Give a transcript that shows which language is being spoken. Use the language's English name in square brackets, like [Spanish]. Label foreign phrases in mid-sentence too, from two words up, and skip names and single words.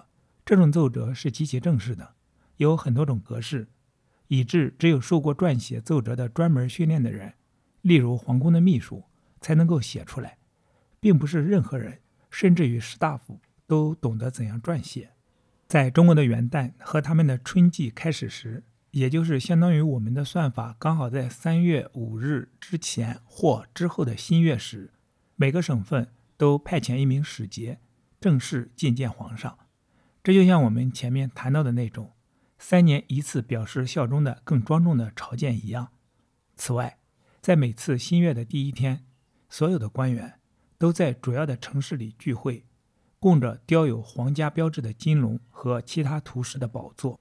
[Chinese] 這種奏折是極其正式的，有很多種格式，以致只有受過撰寫奏折的專門訓練的人，例如皇宮的秘書，才能夠寫出來，並不是任何人，甚至於士大夫都懂得怎樣撰寫。在中國的元旦和他們的春季開始時，也就是相當於我們的算法剛好在3月5日之前或之後的新月時，每個省份都派遣一名使節正式覲見皇上。這就像我們前面談到的那種3年一次表示效忠的更莊重的朝見一樣。此外，在每次新月的第一天，所有的官員都在主要的城市裡聚會，供着雕有皇家標誌的金龍和其他圖示的寶座。